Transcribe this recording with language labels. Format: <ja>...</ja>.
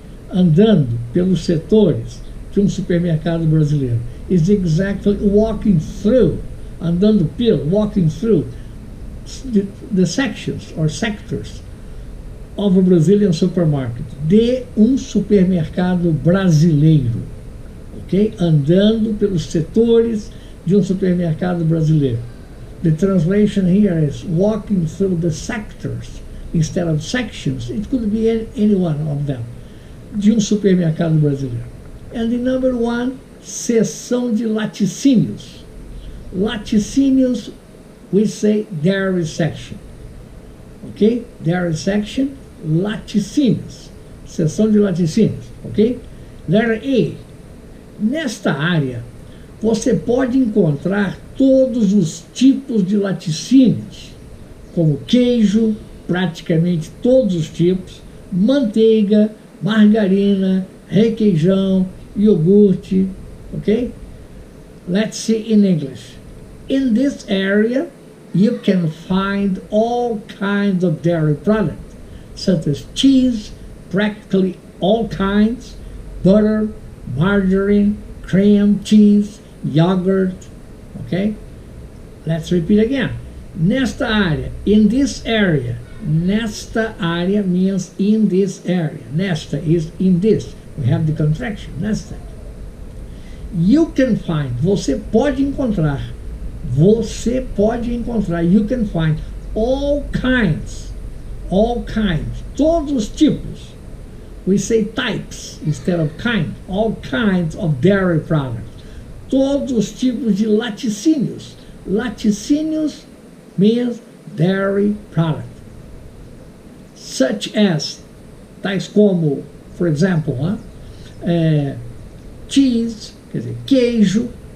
<pt>Andando pelos setores de supermercado brasileiro.</pt> <en>Is exactly walking through,</en> <pt>andando pelo,</pt> <en>walking through the sections or sectors of a Brazilian supermarket.</en> <pt>De supermercado brasileiro. Okay? Andando pelos setores de supermercado brasileiro.</pt> <en>The translation here is walking through the sectors instead of sections. It could be any one of them.</en> <pt>De supermercado brasileiro.</pt> <en>And the number one,</en> <pt>seção de laticínios.</pt> <en>Laticínios, we say dairy section. Okay? Dairy section, laticínios.</en> <pt>Seção de laticínios.</pt> <en>Okay? Letter A.</en> <pt>Nesta área, você pode encontrar todos os tipos de laticínios, como queijo, praticamente todos os tipos, manteiga, margarina, requeijão, iogurte, okay?</pt> <en>Let's see in English. In this area, you can find all kinds of dairy products, such as cheese, practically all kinds, butter, margarine, cream, cheese, yogurt, okay? Let's repeat again.</en> <pt>Nesta área,</pt> <en>in this area. Nesta área means in this area. Nesta is in this. We have the contraction, nesta. You can find,</en> <pt>você pode encontrar. Você pode encontrar,</pt> <en>you can find all kinds,</en> <pt>todos os tipos.</pt> <en>We say types instead of kind. All kinds of dairy products.</en> <pt>Todos os tipos de laticínios.</pt> <en>Laticínios means dairy product. Such as,</en> <pt>tais como,</pt> <en>for example, cheese,</en> <pt>quer dizer, queijo.</pt>